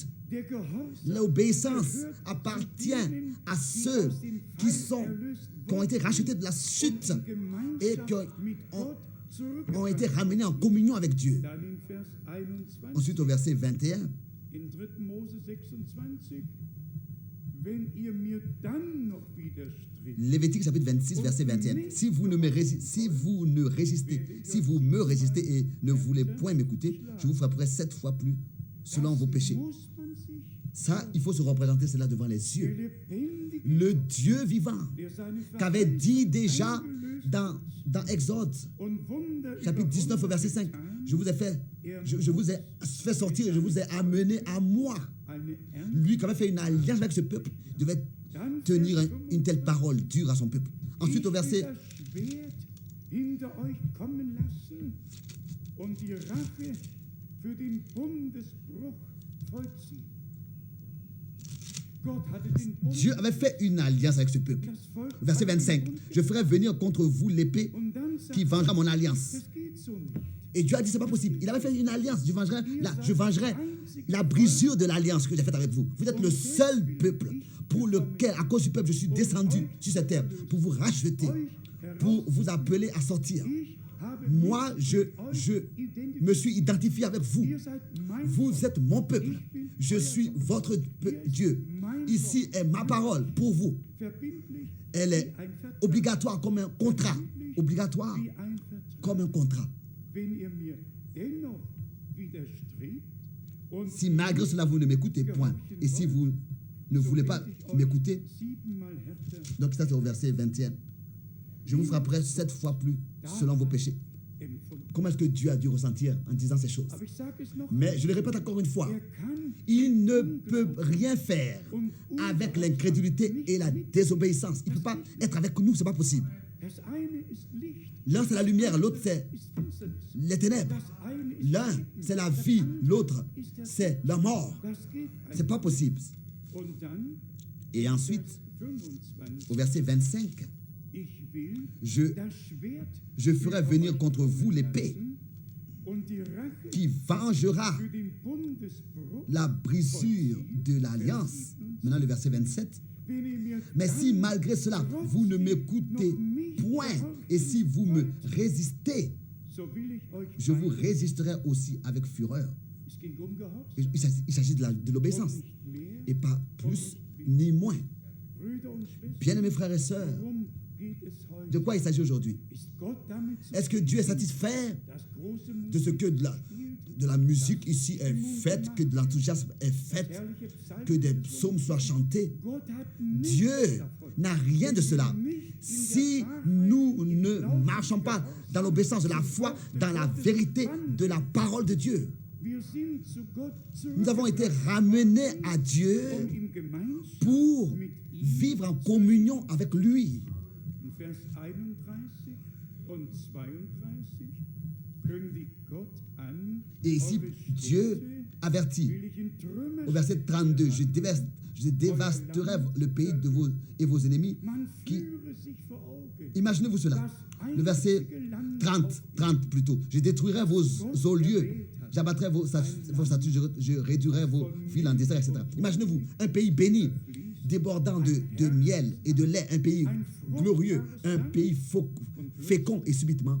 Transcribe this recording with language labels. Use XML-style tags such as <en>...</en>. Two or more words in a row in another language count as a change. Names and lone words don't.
<de>Der Gehorsam</de> <fr>L'obéissance</fr> <de>gehört</de> <fr>appartient</fr> <de>zu denen,</de> <fr>à</fr> <de>die</de> <fr>ceux</fr> <de>aus dem</de> <fr>qui</fr> <de>Fall erlöst</de> <fr>ont été</fr> <de>wurden</de> <fr>rachetés de la chute</fr> <de>und in</de> <fr>et</fr> <de>Gemeinschaft</de> <fr>qui</fr> <de>mit Gott</de> <fr>ont été</fr> <de>zurückgebracht.</de> <fr>ramenés en communion avec Dieu.</fr> <de>Dann in Vers 21,</de> <fr>Ensuite, au verset 21,</fr> <de>in 3. Mose 26, wenn ihr mir dann noch widerstrebt,</de> <fr>Lévitique chapitre 26, verset 21. Si vous me résistez et ne voulez point m'écouter, je vous frapperai 7 fois plus selon vos péchés.</fr> <de>muss man sich</de> <fr>Ça, il faut se représenter cela devant les</fr> <de>der</de> <fr>yeux.</fr> <de>lebendige</de> <fr>Le Dieu vivant,</fr> <de>der seine</de> <fr>qu'avait dit déjà</fr> <de>eingelöst</de> <fr>dans Exode,</fr> <de>und Wunder</de> <fr>chapitre 19,</fr> <de>über</de> <fr>verset 5,</fr> <de>getan,</de> <fr>je vous ai fait sortir et je vous ai amené à moi.</fr> <de>eine Ernte,</de> <fr>Lui qui avait fait une alliance avec ce peuple devait</fr> <de>dann</de> <fr>tenir</fr> <de>Vers</de> <fr>une telle parole dure à son peuple. Ensuite au</fr> <de>Ich will</de> <fr>verset,</fr> <de>das Schwert hinter euch kommen lassen und die Rache für den Bundesbruch vollziehen. Gott hatte den</de> <fr>Dieu avait fait une alliance avec ce peuple.</fr> <de>das Volk</de> <fr>Verset</fr> <de>hatte den</de> <fr>25,</fr> <de>Bund</de> <fr>je ferai venir contre vous l'épée</fr> <de>und dann sagt</de> <fr>qui vengera mon alliance.</fr> <de>das geht so nicht.</de> <fr>Et Dieu a dit, c'est pas possible. Il avait fait une alliance. Je vengerai la brisure de l'alliance que j'ai faite avec vous. Vous êtes le seul peuple pour lequel, à cause du peuple, je suis descendu sur cette terre pour vous racheter, pour vous appeler à sortir.</fr> <de>Ich habe</de> <fr>Moi,</fr> <de>mich</de> <fr>je</fr> <de>mit euch identifiziert.</de> <fr>me suis identifié avec vous.</fr> <de>Ihr seid mein</de> <fr>Vous</fr> <de>Volk.</de> <fr>êtes mon peuple. Je suis votre Dieu. Ici est ma parole pour vous.</fr> <de>Verbindlich</de> <fr>Elle est</fr> <de>wie ein Vertrag.</de> <fr>obligatoire comme un contrat. Obligatoire</fr> <de>Wie ein Vertrag.</de> <fr>comme un contrat.</fr> <de>Wenn ihr mir dennoch widerstrebt und</de> <fr>Si malgré cela vous ne m'écoutez point, et si vous ne voulez pas m'écouter,</fr> <de>siebenmal härter</de> <fr>donc ça c'est au verset 21, je vous frapperai 7 fois plus selon vos péchés.</fr> <de>empfunden.</de> <fr>Comment est-ce que Dieu a dû ressentir en disant ces choses?</fr> <de>Aber ich sage es noch,</de> <fr>Mais je le répète encore une fois,</fr> <de>kann</de> <fr>il ne peut rien faire avec l'incrédulité et la désobéissance. Il ne peut pas être avec nous, ce n'est pas possible.</fr> <de>das eine ist Licht,</de> <fr>L'un c'est la lumière, l'autre c'est</fr> <de>ist Finsternis.</de> <fr>les ténèbres.</fr> <de>Das eine ist</de> <fr>L'un</fr> <de>Leben,</de> <fr>c'est la vie, l'autre c'est la mort.</fr> <de>das geht</de> <fr>C'est pas possible.</fr> <de>Und dann,</de> <fr>Et ensuite,</fr> <de>Vers 25,</de> <fr>au verset 25,</fr> <de>ich will</de> <fr>je</fr> <de>das Schwert</de> <fr>je ferai venir contre vous l'épée</fr> <de>und die Rache</de> <fr>qui vengera</fr> <de>für den Bundesbruch.</de> <fr>la brisure de l'alliance. Maintenant le verset 27.</fr> <de>Wenn ihr mir</de> <fr>Mais si</fr> <de>dann</de> <fr>malgré cela, vous ne m'écoutez point, et si vous me résistez,</fr> <de>so will ich euch</de> <fr>je vous</fr> <de>weiter-</de> <fr>résisterai aussi avec fureur.</fr> <de>Es ging Gehorsam,</de> <fr>Il s'agit de l'obéissance,</fr> <de>nicht mehr.</de> <fr>et pas plus ni moins.</fr> <de>Brüder und Schwestern,</de> <fr>Bien-aimés frères et sœurs,</fr> <de>worum geht es heute?</de> <fr>de quoi il s'agit aujourd'hui?</fr> <de>Ist Gott damit</de> <fr>Est-ce que Dieu est satisfait</fr> <de>das große</de> <fr>de ce que de la musique ici est faite, que de l'enthousiasme est fait,</fr> <de>herrliche Psalm?</de> <fr>que des psaumes soient chantés?</fr> <de>Gott hat nichts</de> <fr>Dieu</fr> <de>davon.</de> <fr>n'a rien de cela. Si nous ne marchons pas dans l'obéissance de la foi, dans la vérité de la parole de Dieu,</fr> <de>Wir sind zu Gott</de> <fr>nous avons été ramenés à Dieu</fr> <de>zurückgekommen in Gemeinschaft</de> <fr>pour</fr> <de>mit ihm.</de> <fr>vivre en communion avec lui.</fr> <de>In Vers 31 und 32 kündigt Gott an,</de> <fr>Et ici,</fr> <de>eure</de> <fr>Dieu</fr> <de>Städte</de> <fr>avertit</fr> <de>will ich in Trümmer</de> <fr>au verset 32, je</fr> <de>stürzen.</de> <fr>dévasterai le pays de vos ennemis.</fr> <de>Man</de> <fr>qui-</fr> <de>führe sich vor Augen,</de> <fr>Imaginez-vous cela. Le verset 30 plutôt. Je détruirai vos lieux. J'abattrai vos statues, je réduirai vos villes en désert, etc. Imaginez-vous un pays béni, débordant de miel et de lait, un pays glorieux, un pays fécond, et subitement,</fr>